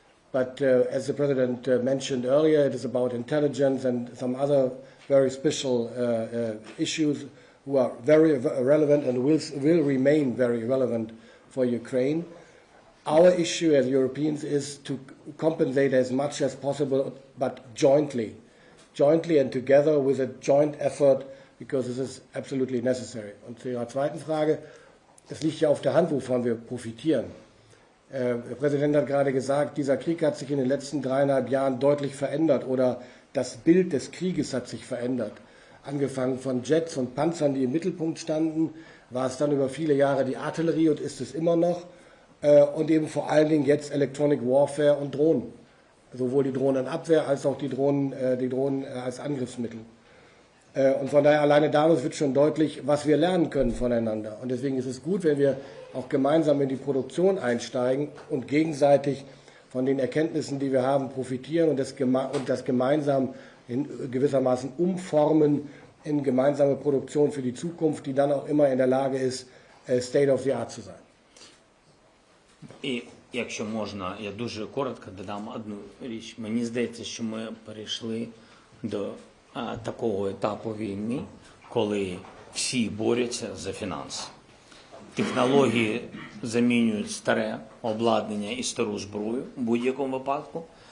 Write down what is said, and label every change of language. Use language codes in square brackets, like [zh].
[en] But as the President mentioned earlier, it is about intelligence and some other very special issues who are very relevant and will remain very relevant for Ukraine. Our issue as Europeans is to compensate as much as possible, but jointly and together with a joint effort, because this is absolutely necessary. [de] Und zu Ihrer zweiten Frage, es liegt ja auf der Hand, wovon wir profitieren. Der Präsident hat gerade gesagt, dieser Krieg hat sich in den letzten 3,5 Jahren deutlich verändert, oder das Bild des Krieges hat sich verändert. Angefangen von Jets und Panzern, die im Mittelpunkt standen, war es dann über viele Jahre die Artillerie und ist es immer noch, und eben vor allen Dingen jetzt Electronic Warfare und Drohnen. Sowohl die Drohnenabwehr als auch die Drohnen als Angriffsmittel. Und von daher alleine daraus wird schon deutlich, was wir lernen können voneinander. Und deswegen ist es gut, wenn wir auch gemeinsam in die Produktion einsteigen und gegenseitig von den Erkenntnissen, die wir haben, profitieren und das gemeinsam in gewissermaßen umformen in gemeinsame Produktion für die Zukunft, die dann auch immer in der Lage ist, [en] state of the art [de] zu sein. [uk] І якщо можна, я дуже коротко додам одну річ. Мені здається, що ми перейшли до такого етапу війни, коли всі борються за фінанси. Технології замінюють старе обладнання і стару зброю в будь-якому випадку.